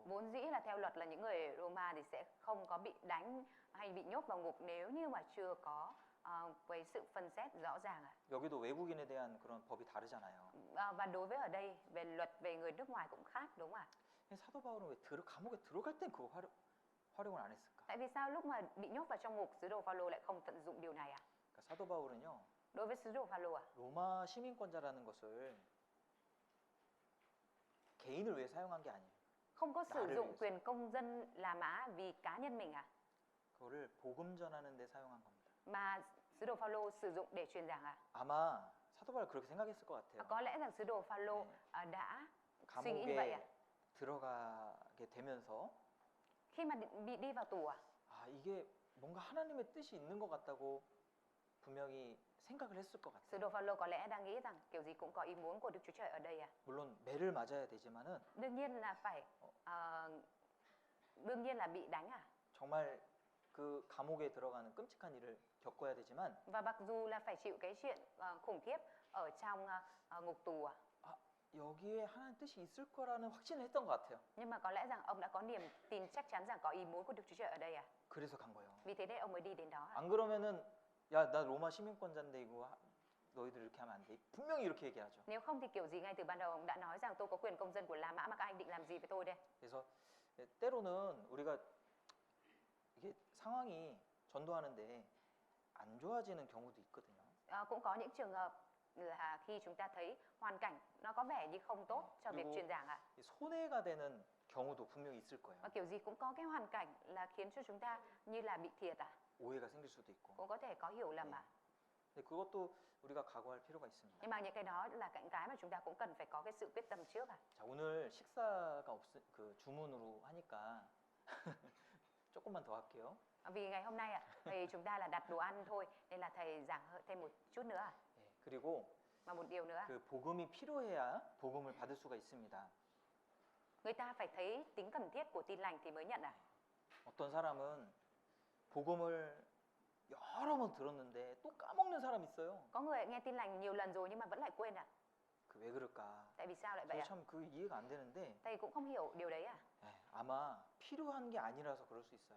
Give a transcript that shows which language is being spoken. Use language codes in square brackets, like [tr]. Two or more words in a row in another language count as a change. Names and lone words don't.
[vi] Vốn dĩ là theo luật là những người Roma thì sẽ không có bị đánh hay bị nhốt vào ngục nếu như mà chưa có cái sự phân xét rõ ràng [ko] 여기도 외국인에 대한 그런 법이 다르잖아요. [vi] Và đối với ở đây về luật về người nước ngoài cũng khác đúng không ạ? [ko] 사도 바울은 왜 감옥에 들어갈 땐 그거 활용을 안 했을까? [vi] Tại vì sao lúc mà bị nhốt vào trong ngục sứ đồ Phaolô lại không tận dụng điều này ạ? [ko] 그러니까 사도 바울은요, [vi] Đối với sứ đồ Phaolô [ko] 로마 시민권자라는 것을 개인을 위해 사용한 게 아니에요. [vi] không có sử [ko] 나를 [vi] dụng [ko] 위해서. [vi] quyền công dân La Mã vì cá nhân mình [ko] 그거를 복음 전하는 데 사용한 겁니다. [vi] mà sứ đồ Phaolô sử dụng để truyền giảng [ko] 아마 사도 바울 그렇게 생각했을 것 같아요. [vi] Có lẽ rằng sứ đồ Phaolô đã suy nghĩ như vậy [ko] 감옥에 들어가게 되면서 [vi] Khi mà bị đi vào tù [ko] 이게 뭔가 하나님의 뜻이 있는 것 같다고 분명히 생각을 했을 것 [vi] Sứ [ko] 같아요. [vi] đồ Phaolô có lẽ đang nghĩ rằng kiểu gì cũng có ý muốn của Đức Chúa Trời ở đây [ko] 물론 매를 맞아야 되지만은 [vi] Đương nhiên là phải đương nhiên là bị đánh [ko] 정말 그 감옥에 들어가는 끔찍한 일을 겪어야 되지만 [vi] Và mặc dù là phải chịu cái chuyện khủng khiếp ở trong ngục tù [ko] 여기에 하나님 뜻이 있을 거라는 확신을 했던 것 같아요. [vi] Nhưng mà có lẽ rằng ông đã có niềm tin chắc chắn rằng có ý muốn của Đức Chúa Trời ở đây [ko] 그래서 간 거예요. [vi] Vì thế nên ông mới đi đến đó [ko] 안 그러면은 야, 나 로마 시민권자인데 이거 너희들 이렇게 하면 안 돼. 분명히 이렇게 얘기하죠. [vi] Nếu không thì kiểu gì ngay từ ban đầu ông đã nói rằng tôi có quyền công dân của La Mã mà các anh định làm gì với tôi đây [ko] 그래서 때로는 우리가 이게 상황이 전도하는데 안 좋아지는 경우도 있거든요. [vi] Cũng có những trường hợp là khi chúng ta thấy hoàn cảnh nó có vẻ như không tốt cho việc [ko] 그리고 [vi] truyền giảng [ko] 손해가 되는 경우도 분명히 있을 거예요. [vi] Và kiểu gì cũng có cái hoàn cảnh là khiến cho chúng ta như là bị thiệt [ko] 오해가 생길 수도 있고. [vi] Cũng có thể có hiểu lầm [ko] 근데 그것도 우리가 각오할 필요가 있습니다. [vi] Nhưng mà những cái đó là cái mà chúng ta cũng cần phải có cái sự quyết tâm trước [ko] 자, 오늘 식사가 그 주문으로 하니까 조금만 더 할게요. [vi] Vì ngày hôm nay thì chúng ta là đặt đồ ăn thôi nên là thầy giảng thêm một chút nữa [ko] 네, 그리고 [vi] Và một điều nữa [ko] 그 복음이 필요해야 복음을 받을 수가 있습니다. [vi] Người ta phải thấy tính cần thiết của tin lành thì mới nhận [ko] 어떤 사람은 복음을 여러 번 들었는데 또 까먹는 사람 있어요. [vi] Có người nghe tin lành nhiều lần rồi nhưng mà vẫn lại quên [ko] 그 왜 그럴까? [vi] Tại vì sao lại vậy [ko] 저도 참 그 이해가 안 되는데 [vi] Thầy cũng không hiểu điều đấy [ko] 아마 필요한 게 아니라서 그럴 수 있어요.